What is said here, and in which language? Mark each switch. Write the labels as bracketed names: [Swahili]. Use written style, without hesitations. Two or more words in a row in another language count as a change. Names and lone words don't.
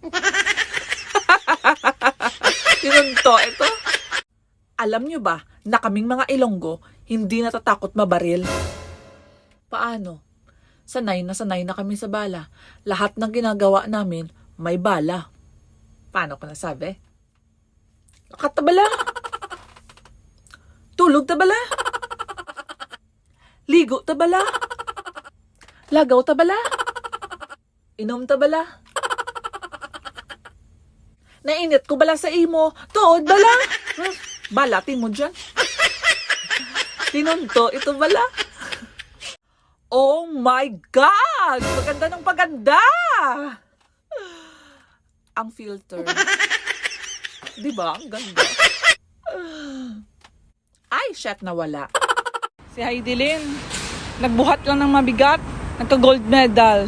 [Filipino] Tinunto ito. Alam nyo ba na kaming mga Ilonggo hindi natatakot mabaril? Paano? Sanay na kami sa bala. Lahat ng ginagawa namin may bala. Paano ko nasabi? [Hiligaynon] Katabala? Tulog tabala? Ligo tabala? Lagaw tabala? Inom tabala? Nainit ko bala sa imo? Tuod bala? Balatin mo dyan. Tinunto ito bala? [English] Oh my God! [Filipino] Paganda ng paganda! Ang filter. Diba? Ang ganda. Ay, shit, nawala. Si Heidelin, nagbuhat lang ng mabigat, nagka-gold medal.